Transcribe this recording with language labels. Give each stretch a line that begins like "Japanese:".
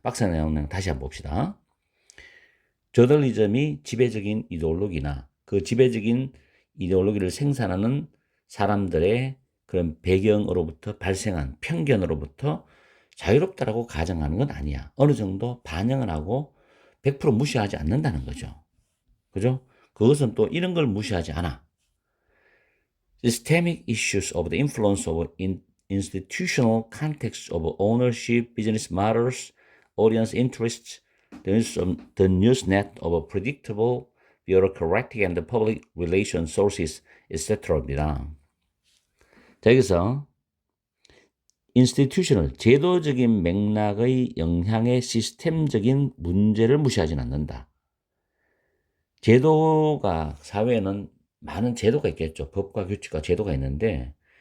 Korean: 박스에 나온 내용 다시 한번 봅시다. 저널리즘이 지배적인 이데올로기나 그 지배적인 이데올로기를 생산하는 사람들의 그런 배경으로부터 발생한 편견으로부터 자유롭다라고 가정하는 건 아니야. 어느 정도 반영을 하고 100% 무시하지 않는다는 거죠. 그죠? 그것은 또 이런 걸 무시하지 않아.
English: Systemic issues of the influence of institutional context of ownership, business models, audience interests, the news net of predictable, bureaucratic and public relation sources, etc.입니다.
Korean: 자, 여기서 institutional, 제도적인 맥락의 영향의 시스템적인 문제를 무시하지는 않는다. 제도가, 사회에는 많은 제도가 있겠죠. 법과 규칙과 제도가 있는데